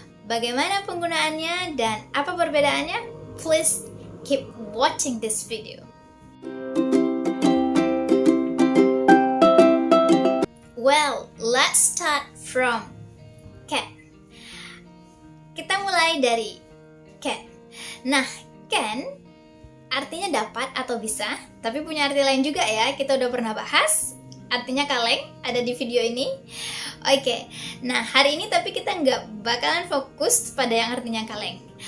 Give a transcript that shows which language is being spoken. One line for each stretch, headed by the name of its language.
Indonesian: Bagaimana penggunaannya dan apa perbedaannya?
English: Please keep watching this video. Well, let's start from can.
Indonesian: Kita mulai dari can. Nah, can artinya dapat atau bisa, tapi punya arti lain juga ya. Kita udah pernah bahas, artinya kaleng, ada di video ini. Oke, nah hari ini tapi kita nggak bakalan fokus pada yang artinya kaleng.